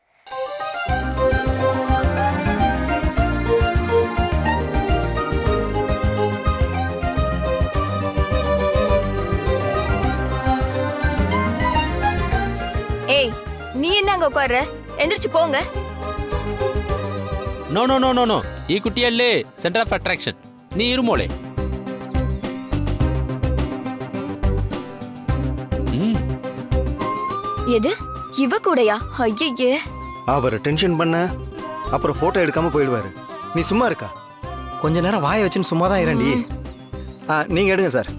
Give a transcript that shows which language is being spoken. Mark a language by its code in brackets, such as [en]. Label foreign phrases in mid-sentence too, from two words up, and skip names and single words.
[ta] ஏய், நீ என்ன அங்க உட்கார்ற? எந்திரிச்சு போங்க. [en] no no no no no, [ml] ഈ കുട്ടിയല്ലേ [en] center of attraction. [ml] നീ ഇരു മോളേ. [ta] எது இவ கூடயா? ஐயே, அவரை டென்ஷன் பண்ண அப்புறம் போட்டோ எடுக்காம போயிடுவாரு. நீ சும்மா இருக்கா? கொஞ்ச நேரம் வாயை வச்சுன்னு சும்மா தான் இரண்டி. நீங்க எடுங்க சார்.